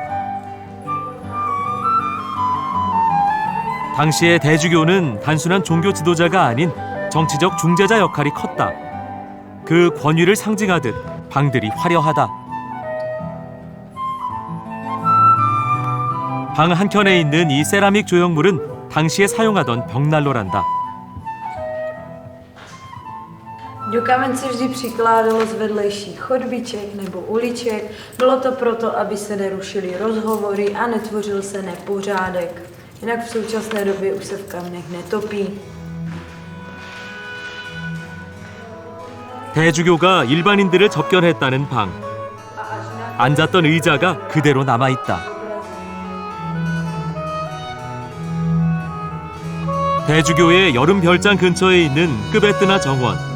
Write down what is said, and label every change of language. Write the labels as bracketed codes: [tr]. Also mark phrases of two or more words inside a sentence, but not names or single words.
[ko] 당시의 대주교는 단순한 종교 지도자가 아닌 정치적 중재자 역할이 컸다. 그 권위를 상징하듯 방들이 화려하다. 방 한켠에 있는 이 세라믹 조형물은 당시에 사용하던 벽난로란다. [cs] Do kamen se vždy přikládalo z vedlejších chodbiček nebo uliček. Bylo to proto, aby se nerušily rozhovory a netvořil se nepořádek. Jinak v současné době už se v kamenech netopí. [ko] 대주교가 일반인들을 접견했다는 방. 앉았던 의자가 그대로 남아있다. 대주교의 여름 별장 근처에 있는 끄베뜨나 정원.